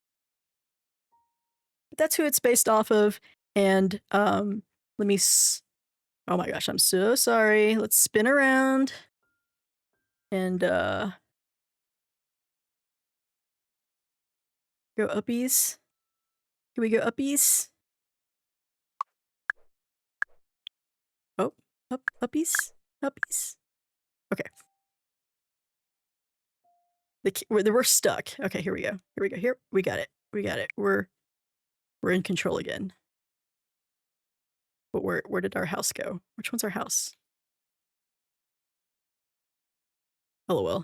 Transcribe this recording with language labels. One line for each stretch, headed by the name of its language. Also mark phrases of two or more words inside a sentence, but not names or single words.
English: But that's who it's based off of. And let me oh my gosh, I'm so sorry. Let's spin around. And go uppies. Can we go uppies? Oh, uppies? Uppies? Okay. We're stuck. Okay, here we go. Here we go. Here, we got it. We got it. We're in control again. But where did our house go? Which one's our house? LOL.